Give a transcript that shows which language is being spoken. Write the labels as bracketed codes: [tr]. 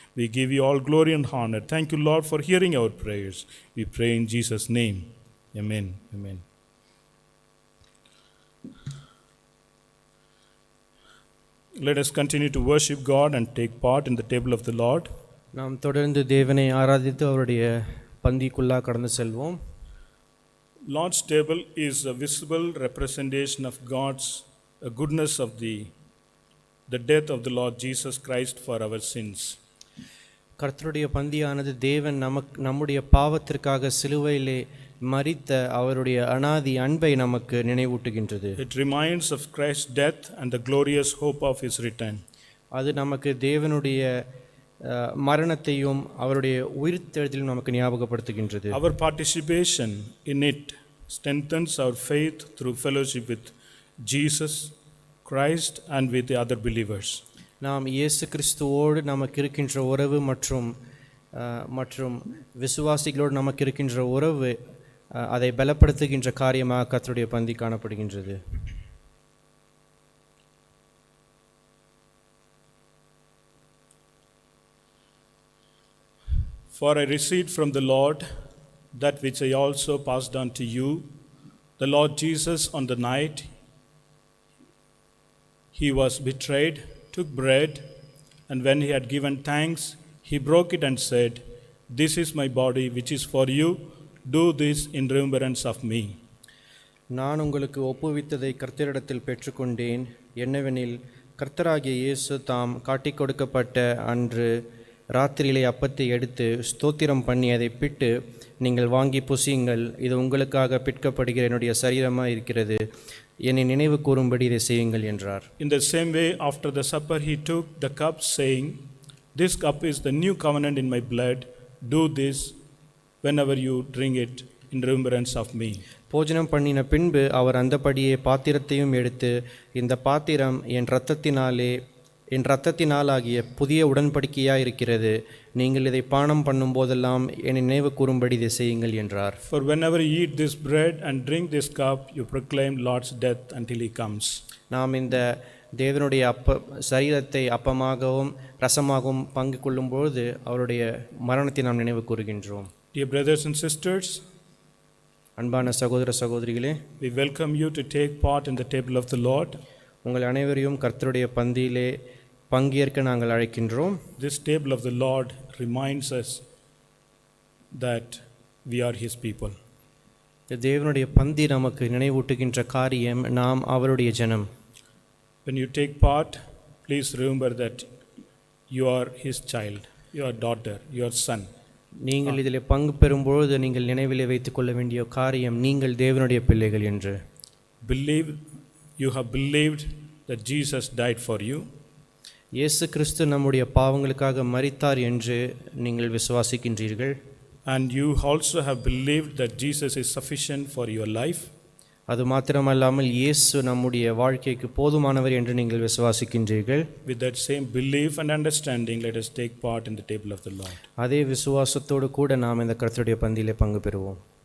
[en] We give you all glory and honor. Thank you, Lord, for hearing our prayers. We pray in Jesus' name. Amen. Amen. Let us continue to worship God and take part in the table of the Lord. [ta] நாம் தொடர்ந்து தேவனை ஆராதித்து அவருடைய பந்திக்குள்ளா கடந்து செல்வோம். [en] Lord's table is a visible representation of God's goodness of the death of the Lord Jesus Christ for our sins. [ta] கர்த்தருடைய பந்தியானது தேவன் நம்முடைய பாவத்திற்காக சிலுவையிலே மரித்த அவருடைய அனாதி அன்பை நமக்கு நினைவூட்டுகின்றது. [en] It reminds of Christ's death and the glorious hope of his return. [ta] அது நமக்கு தேவனுடைய மரணத்தையும் அவருடைய உயிர்த்தெழுதலையும் நமக்கு ஞாபகப்படுத்துகின்றது. [en] Our participation in it strengthens our faith through fellowship with Jesus, Christ and with the other believers. [ta] நாம் இயேசு கிறிஸ்துவோடு நமக்கு இருக்கின்ற உறவு மற்றும் விசுவாசிகளோடு நமக்கு இருக்கின்ற உறவு அதை பலப்படுத்துகின்ற காரியமாக கர்த்தருடைய பந்தி காணப்படுகின்றது. [en] For I received from the Lord that which I also passed on to you. The Lord Jesus, on the night he was betrayed, took bread, and when he had given thanks, he broke it and said, "This is my body, which is for you. Do this in remembrance of me." [ta] நான் உங்களுக்கு ஒப்புவித்ததை கர்த்தரிடத்தில் பெற்றுக்கொண்டேன். என்னவெனில், கர்த்தராகிய இயேசு தாம் காட்டிக் கொடுக்கப்பட்ட அன்று ராத்திரியிலே அப்பத்தை எடுத்து ஸ்தோத்திரம் பண்ணி அதை பிட்டு, நீங்கள் வாங்கி புசியுங்கள், இது உங்களுக்காக பிற்கப்படுகிற என்னுடைய சரீரமாக இருக்கிறது, என்னை நினைவு கூறும்படி இதை செய்யுங்கள் என்றார். [en] In the same way, after the supper, he took the cup, saying, "This cup is the new covenant in my blood. Do this whenever you drink it in remembrance of me." [ta] போஜனம் பண்ணின பின்பு அவர் அந்தபடியே பாத்திரத்தையும் எடுத்து, இந்த பாத்திரம் என் இரத்தத்தினாலாகிய புதிய உடன்படிக்கையாக இருக்கிறது, நீங்கள் இதை பானம் பண்ணும் போதெல்லாம் என்னை நினைவு கூறும்படி இதை செய்யுங்கள் என்றார். [en] For whenever you eat this bread and drink this cup, you proclaim Lord's death until he comes. [ta] நாம் இந்த தேவனுடைய சரீரத்தை அப்பமாகவும் ரசமாகவும் பங்கு கொள்ளும்போது அவருடைய மரணத்தை நாம் நினைவு கூறுகின்றோம். [en] Dear brothers and sisters, [ta] அன்பான சகோதர சகோதரிகளே, [en] we welcome you to take part in the table of the Lord. [ta] உங்கள் அனைவரையும் கர்த்தருடைய பந்தியிலே பங்கேற்க நாங்கள் அழைக்கின்றோம். [en] This table of the Lord reminds us that we are his people. [ta] தேவனுடைய பந்தி நமக்கு நினைவூட்டுகின்ற காரியம், நாம் அவருடைய ஜனம். [en] When you take part, please remember that you are his child, your daughter, your son. [ta] நீங்கள் இதில் பங்கு பெறும்பொழுது நீங்கள் நினைவிலே வைத்துக் கொள்ள வேண்டிய காரியம், நீங்கள் தேவனுடைய பிள்ளைகள் என்று. [en] You have believed that Jesus died for you. [ta] இயேசு கிறிஸ்து நம்முடைய பாவங்களுக்காக மரித்தார் என்று நீங்கள் விசுவாசிக்கின்றீர்கள். [en] And you also have believed that Jesus is sufficient for your life. [ta] அது மாத்திரமல்லாமல் இயேசு நம்முடைய வாழ்க்கைக்கு போதுமானவர் என்று நீங்கள் விசுவாசிக்கின்றீர்கள். [en] With that same belief and understanding, let us take part in the table of the Lord. [ta] அதே விசுவாசத்தோடு கூட நாம் இந்த கர்த்தருடைய பந்தியிலே பங்கு பெறுவோம்.